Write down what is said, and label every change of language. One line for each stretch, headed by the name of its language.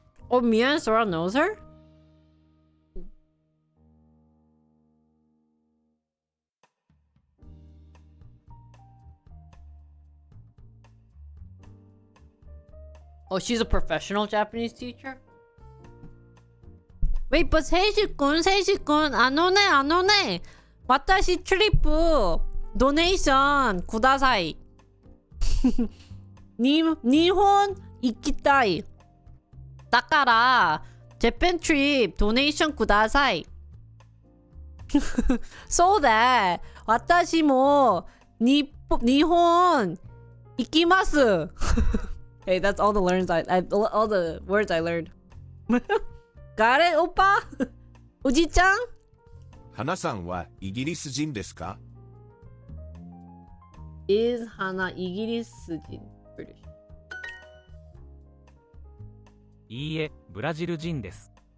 English: Oh, Mia and Sora knows her? Oh, she's a professional Japanese teacher? Wait, but
Korean: 세이씨 군, 안 오네.
Japanese: 私トリップドネーションください。日本行きたい。だから、ジャパントリップドネーションください。そうだ。私も日本行きます。
English: Hey, that's all the all the words I learned. Got it,
Japanese: オッパおじちゃん花さんはイギリス人ですか？
English: is
Japanese: 花イギリス人
English: British
Japanese: いいえ、ブラジル人です。